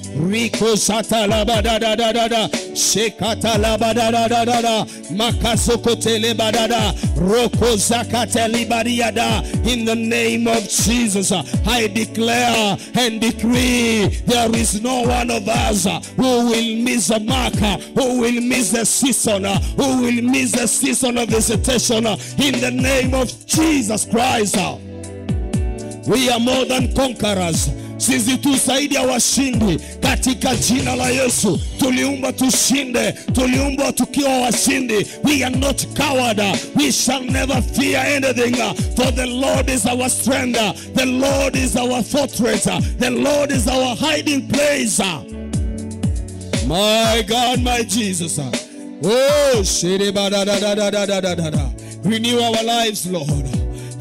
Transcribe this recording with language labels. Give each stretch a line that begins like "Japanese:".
English: Riko sata la badada da da da. Shekata la badada da da da. Makasoko tele badada. Roko zakate libadiada. In the name of Jesus, I declare and decree there is no one of us who will miss a mark, who will miss the season, who will miss the season of visitation. In the name of Jesus Christ, we are more than conquerors.
Swahili: Sisi tu zaidi ya washindi katika jina la Yesu. Tuliumbwa tushinde, tuliumbwa tukiwa washindi.
English: We are not coward. We shall never fear anything, for the Lord is our strength. The Lord is our fortress. The Lord is our hiding place. My God, my Jesus. Oh, renew our lives, Lord.